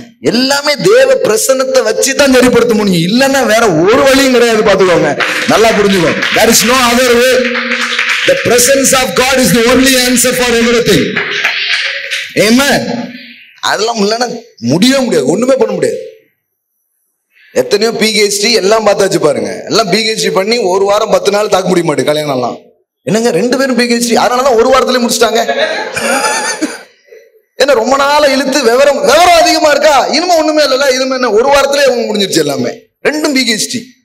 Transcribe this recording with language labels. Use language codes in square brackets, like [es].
[ta] எல்லாமே தேவ பிரசன்னத்தை வச்சுதான் சரிப்படுத்த முடியும். இல்லன்னா வேற ஒரு வழியும் கிடையாது. பாத்துக்கோங்க, நல்லா புரிஞ்சுக்கோங்க. [en] There is no other way. The presence of God is the only answer for everything. Amen. [ta] அதெல்லாம் இல்லைன்னா முடியவே முடியாது, ஒண்ணுமே பண்ண முடியாது. எத்தனையோ பிஹெச்டி எல்லாம் பார்த்தாச்சு பாருங்க. எல்லாம் பிஹெச்டி பண்ணி ஒரு வாரம் 10 நாள் தாக்க முடிய மாட்டேன் கல்யாணம் எல்லாம். என்னங்க 2 பேரும் பிஹெச்டி, அதனாலதான் ஒரு வாரத்திலே முடிச்சிட்டாங்க. என்ன ரொம்ப நாள இழுத்து விவரம் அதிகமா இருக்கா, இனிமே ஒண்ணுமே இல்லைல்ல, இனிமே என்ன ஒரு வாரத்திலே அவங்க முடிஞ்சிருச்சு எல்லாமே. 2 பிஹெச்டி.